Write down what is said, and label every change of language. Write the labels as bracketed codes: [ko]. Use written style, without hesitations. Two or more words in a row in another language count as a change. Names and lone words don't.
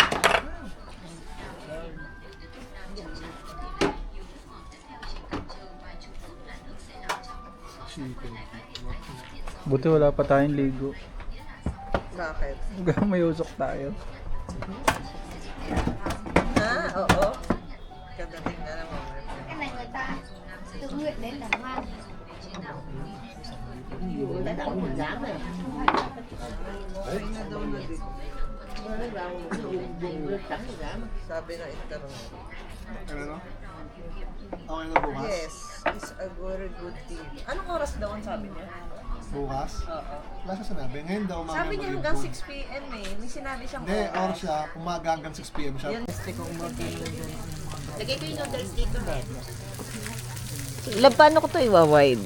[tl] Buti wala pa tayong ligo. Bakit? Hanggang may usok tayo. Oo. Kadating na naman. [vi] cái này người ta tự nguyện đến làm ăn. Đã đậu một giá rồi. [tl] Sabi na internet. Ano? Okay na bukas? [en] Yes, it's a very good deal. [tl] Anong oras daw ang sabi niya? Bukas? Oo. Nasa sinabi? Ngayon daw mamaya Sabi niya hanggang 6 p.m. eh. May sinabi siyang Hindi, oras siya. Umaga hanggang 6 p.m. siya. Yan. Lagay ko yung noodles dito, Ben. Paano ko ito iwa-wide?